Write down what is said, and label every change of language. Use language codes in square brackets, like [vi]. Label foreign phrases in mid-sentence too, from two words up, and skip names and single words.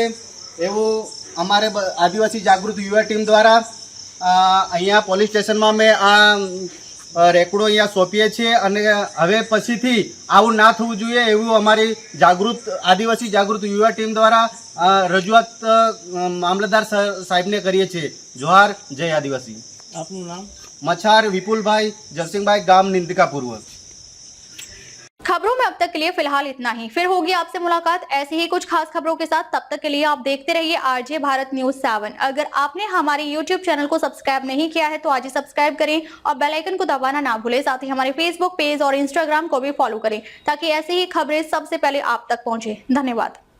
[gu] એવું અમારે આદિવાસી જાગૃત યુવા ટીમ દ્વારા અહીંયા [en] police station [gu] માં મૈં આ રેકડો અહીંયા સોંપીએ છીએ અને હવે પછીથી આવું ના થવું જોઈએ એવું અમારી આદિવાસી જાગૃત યુવા ટીમ દ્વારા રજૂઆત મામલતદાર સાહેબ ને કરીએ છીએ। જોહાર, જય આદિવાસી. આપનું નામ? મછાર વિપુલભાઈ જયસિંહભાઈ, ગામ નિંદિકા પૂર્વ। [hi] खबरों में अब तक के लिए फिलहाल इतना ही। फिर होगी आपसे मुलाकात ऐसी ही कुछ खास खबरों के साथ। तब तक के लिए आप देखते रहिए आरजे भारत न्यूज 7। अगर आपने हमारे YouTube चैनल को सब्सक्राइब नहीं किया है तो आज ही सब्सक्राइब करें और [en] bell icon [hi] को दबाना ना भूलें। साथ ही हमारे Facebook पेज और Instagram को भी फॉलो करें ताकि ऐसी ही खबरें सबसे पहले आप तक पहुंचे। धन्यवाद।